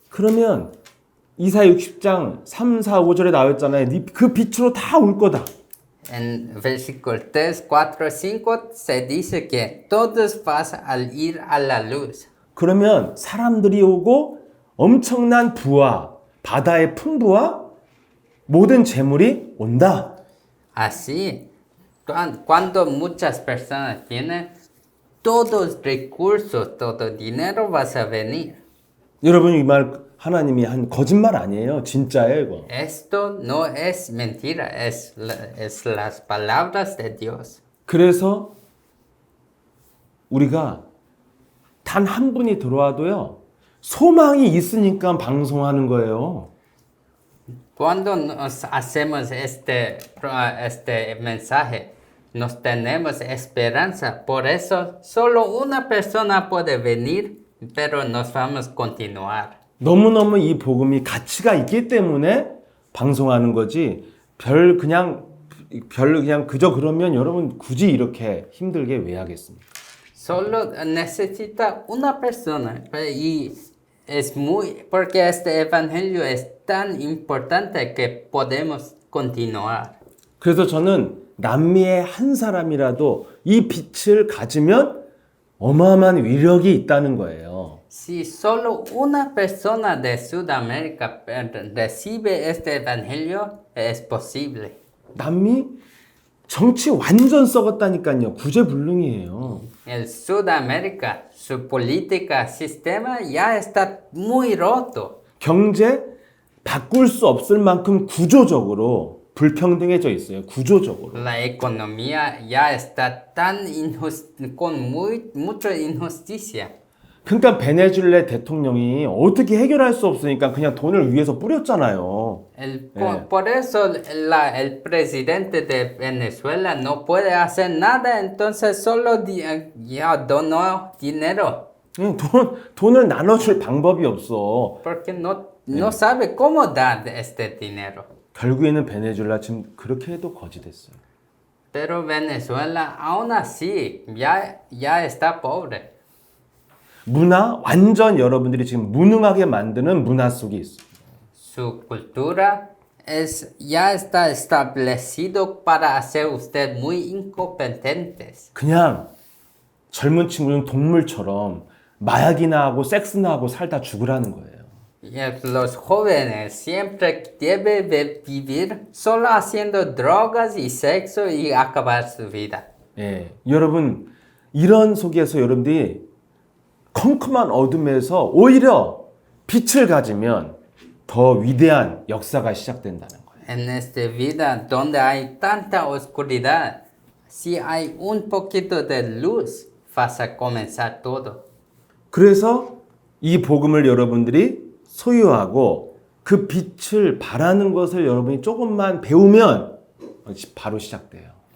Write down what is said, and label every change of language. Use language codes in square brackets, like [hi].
[ko] 그러면 이사 60장 3, 4, 5절에 나왔잖아요. 그 빛으로 다 올 거다. [es] En versículo 3, 4, 5 se dice que todos van a ir a la luz. [ko] 그러면 사람들이 오고 엄청난 부와 바다의 풍부와 모든 재물이 온다. [es] Así, cuando muchas personas tienen todos recursos, todo dinero va a venir. [ko] 여러분 이 말 하나님이 한 거짓말 아니에요. 진짜예요, 이거. [es] Esto no es mentira, es las palabras de Dios. [ko] 그래서 우리가 단 한 분이 들어와도요. 소망이 있으니까 방송하는 거예요. [es] Cuando nos hacemos este mensaje, nos tenemos esperanza. Por eso, solo una persona puede venir, pero nos vamos a continuar. [ko] 너무너무 이 복음이 가치가 있기 때문에 방송하는 거지. 그냥 그저 그러면 여러분 굳이 이렇게 힘들게 왜 하겠습니까? [es] Solo necesita una persona y porque este evangelio es tan importante que podemos continuar. [ko] 그래서 저는 남미의 한 사람이라도 이 빛을 가지면 어마어마한 위력이 있다는 거예요. [es] Si solo una persona de Sudamérica recibe este evangelio, es posible. [ko] 남미 정치 완전 썩었다니까요. 구제불능이에요. [es] En Sudamérica, su política, sistema ya está muy roto. [ko] 경제 바꿀 수 없을 만큼 구조적으로 불평등해져 있어요. 구조적으로. [es] La economía ya está con mucha injusticia. [ko] 그러니까 베네수엘라 대통령이 어떻게 해결할 수 없으니까 그냥 돈을 위에서 뿌렸잖아요. [es] Por eso el presidente de Venezuela no puede hacer nada, entonces solo ya donó dinero. [ko] 돈을 나눠줄 방법이 없어. [es] Porque no sabe cómo dar este dinero. [ko] 결국에는 베네수엘라 지금 그렇게 해도 거지 됐어요. [es] Pero Venezuela aún así ya está pobre. [ko] 문화 완전 여러분들이 지금 무능하게 만드는 문화 속에 있어. [es] Su cultura ya está establecido para hacer usted muy incompetentes. [ko] 그냥 젊은 친구는 동물처럼 마약이나 하고 섹스나 하고 살다 죽으라는 거예요. [es] Los jóvenes siempre deben vivir solo haciendo drogas y sexo y acabar su vida. [ko] 예, 여러분 이런 속에서 여러분들이 컴컴한 어둠에서 오히려 빛을 가지면 더 위대한 역사가 시작된다는 거예요. [es] En esta vida donde hay tanta oscuridad, si hay un poquito de luz, vas a comenzar todo. [ko] 그래서 이 복음을 여러분들이 소유하고 그 빛을 바라는 것을 여러분이 조금만 배우면 바로 시작돼요.